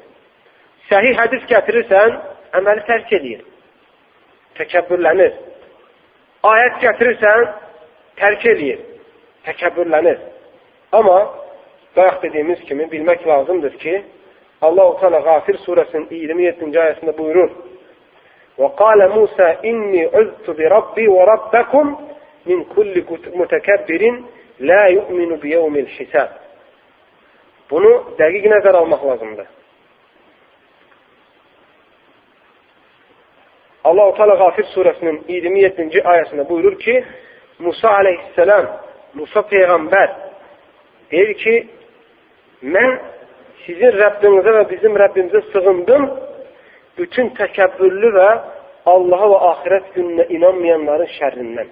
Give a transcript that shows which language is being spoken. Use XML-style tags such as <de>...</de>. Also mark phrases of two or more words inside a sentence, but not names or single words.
<az>Səhih hədis gətirirsən, əməli tərk edir. Təkəbbürlənir. Ayət gətirirsən, tərk edir. Təkəbbürlənir. Amma bayaq dediyimiz kimi bilmək lazımdır ki, Allah-u Teala Gafir surəsinin 27-ci ayəsində buyurur:</az> <ar>وَقَالَ مُوسَى إِنِّي عُذْتُ بِرَبِّي وَرَبَّكُمْ مِنْ كُلِّ مُتَكَبِّرٍ لَا يُؤْمِنُ بِيَوْمِ الْحِسَابِ.</ar> <az>Bunu dəqiq nəzər almaq lazımdır. Allah-u Teala Gafir surəsinin 27-ci ayəsində buyurur ki, Musa aleyhisselam, Musa peyğəmbər deyir ki, mən sizin Rəbbinizə və bizim Rəbbimizə sığındım, bütün təkəbbürlü və Allaha və axirət gününə inanmayanların şərrindən.</az>